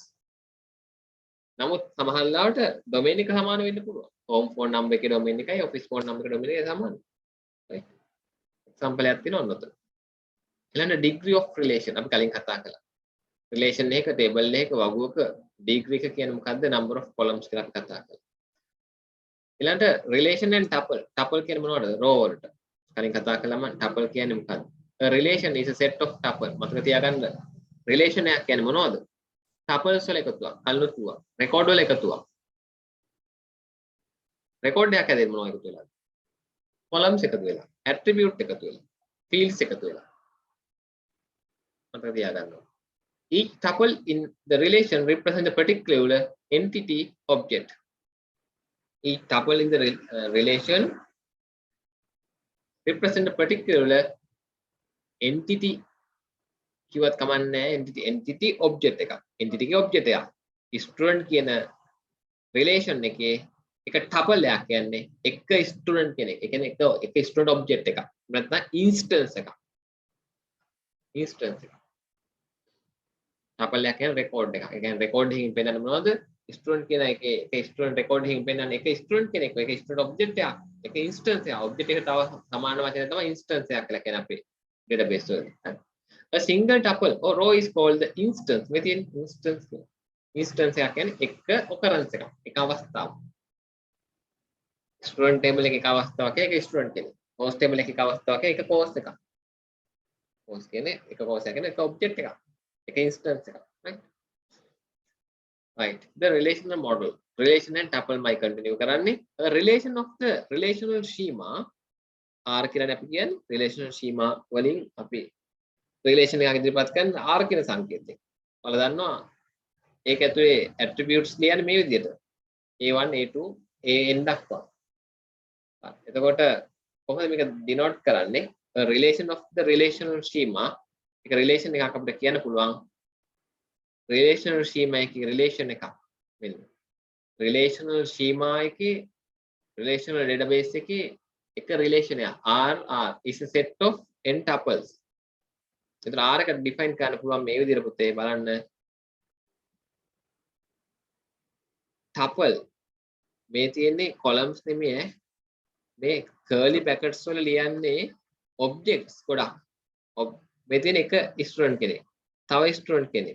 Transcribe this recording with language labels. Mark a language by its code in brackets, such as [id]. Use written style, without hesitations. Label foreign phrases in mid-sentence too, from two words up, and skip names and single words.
[si] නමුත් සමහර ලාවට domain එක සමාන වෙන්න පුළුවන් [en] home phone number [si] එකේ domain එකයි [en] office phone number [si] එකේ domain එකයි සමානයි [en] right example [si] එකක් තියෙනවා ඔන්න ඔතන ඊළඟ [en] degree of relation [si] අපි කලින් කතා කළා relation එක table එකක වගුවක degree එක කියන්නේ මොකද්ද [en] number of columns [si] කියලා අපි කතා කළා ඊළඟට [en] relation and tuple [si] කියන්නේ මොනවද row වලට කලින් කතා කළාම tuple කියන්නේ මොකද්ද [en] a relation is a set of tuple [si] මතක තියාගන්න relation එකක් කියන්නේ මොනවද tuples වල එකතුවක් කලිනුත් කිව්වා record වල එකතුවක් record එකක් ඇදෙන්නේ මොනවද එකතු වෙලාද columns එකතු වෙලා attribute එකතු වෙලා fields එකතු වෙලා මතක තියාගන්න [en] each tuple in the relation represents a particular entity object each tuple in the relation represents a particular entity [si] කිව්වත් කමන්නේ [en] entity object [si] එකක් entity එකේ object එකක් student කියන රිලේෂන් එකේ එක ටපල් එකක් කියන්නේ එක ස්ටුඩන්ට් කෙනෙක්. ඒ කියන්නේ එක [en] student object [si] එකක්. නැත්නම් ඉන්ස්ටන්ස් එකක්. ඉන්ස්ටන්ස් එකක්. ටපල් එකක් කියන්නේ රෙකෝඩ් එකක්. ඒ කියන්නේ රෙකෝඩ් එකකින් පෙන්නන්නේ මොනවද? ස්ටුඩන්ට් කියන එකේ එක [en] student record [si] එකකින් පෙන්නන්නේ එක ස්ටුඩන්ට් කෙනෙක්. එක [en] student object [si] එකක්. එක ඉන්ස්ටන්ස් එකක්. ඔබ්ජෙක්ට් එක තව සමාන වචනය තමයි ඉන්ස්ටන්ස් එකක් කියලා කියන්නේ අපේ database වලදී. [en] A single tuple or row is called the instance. [si] මෙතන [en] instance instance [si] එකක් කියන්නේ එක occurrence එකක්. එක අවස්ථාවක්. [en] student table [si] එකේ එක අවස්ථාවක් එක ස්ටුඩන්ට් කෙනෙක්. [en] course table [si] එකේ එක අවස්ථාවක් එක කෝස් එකක්. කෝස් කියන්නේ එක කෝස් එකක් කියන්නේ එක ඔබ්ජෙක්ට් එකක්. එක ඉන්ස්ටන්ස් එකක්. [en] right? Right. The relational model. Relation and tuple my continue කරන්නේ. A relation of the relational schema R [si] කියලා අපි කියන්නේ [en] relational schema [si] වලින් අපි relation එකක් ඉදිරිපත් කරන R කියන සංකේතය. ඔයාලා දන්නවා ඒක ඇතුලේ attributes ලියන්නේ මේ විදිහට. A1 A2 AN දක්වා. එතකොට කොහොමද මේක denote කරන්නේ? [en] A relation of the relational schema. [si] එක relation එකක් අපිට කියන්න පුළුවන්. [en] relational schema [si] එකේ relation එකක්. මෙන්න. [en] relational schema [si] එකේ [en] relational database [si] එකේ එක relation එකක්. [en] R is a set of n tuples. [si] එතන R එක define කරන්න පුළුවන් මේ විදිහට පුතේ බලන්න. tuple මේ තියෙන්නේ columns නෙමෙයි මේ [en] curly brackets [si] වල ලියන්නේ objects ගොඩක්. මේ තියෙන එක student කෙනෙක්. තව student කෙනෙක්.